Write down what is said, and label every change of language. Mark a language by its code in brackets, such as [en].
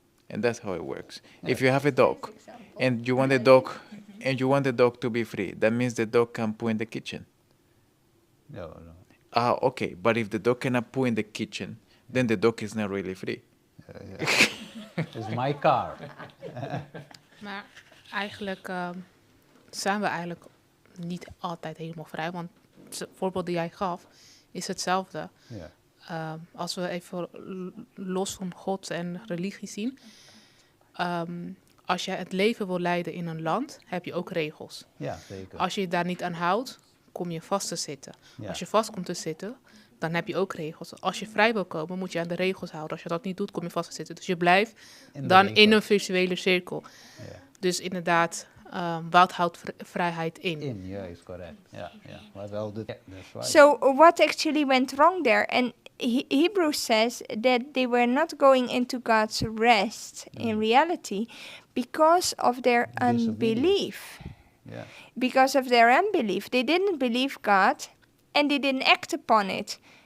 [en] And that's how it works. Yeah. If you have a dog and you want the dog to be free, that means the dog can poo in the kitchen. No, no. Ah, okay. But if the dog cannot poo in the kitchen, then the dog is not really free. Yeah. It's my car. [nl] Maar eigenlijk zijn we eigenlijk niet altijd helemaal vrij. Want het voorbeeld die jij gaf is hetzelfde. Ja. Als we even los van God en religie zien. Als je het leven wil leiden in een land, heb je ook regels. Ja, zeker. Als je je daar niet aan houdt, kom je vast te zitten. Ja. Als je vast komt te zitten, dan heb je ook regels. Als je vrij wil komen, moet je aan de regels houden. Als je dat niet doet, kom je vast te zitten. Dus je blijft In de dan in regels. een virtuele cirkel. Ja. Dus inderdaad, wat houdt vrijheid in? [en] In, yeah, is correct. Yeah, yeah. What all the, that's right. So what actually went wrong there? And Hebrews says that they were not going into God's rest in reality because of their Disobedience. unbelief. Yeah. Because of their unbelief. They didn't believe God and they didn't act upon it.